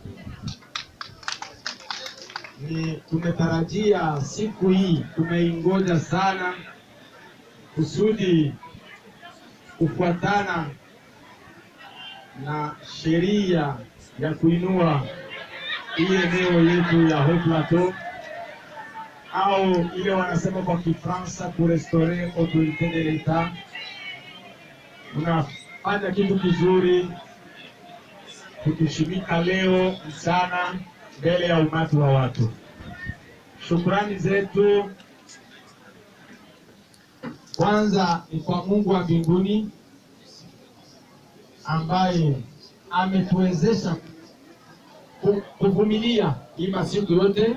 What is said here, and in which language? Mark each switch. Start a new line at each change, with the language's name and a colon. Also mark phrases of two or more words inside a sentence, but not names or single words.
Swahili: Tumetarajia siku hii, tumeingoja sana kusudi kufuatana na sheria ya kuinua hii eneo yetu ya Haut Plateau, au ile wanasema kwa Kifaransa kurestaurer
French: autorité de l'Etat.
Swahili: Unafanya kitu kizuri kutushimika leo mchana mbele ya umati wa watu. Shukrani zetu kwanza ni kwa Mungu wa mbinguni ambaye ametuwezesha kuvumilia hii masiku yote.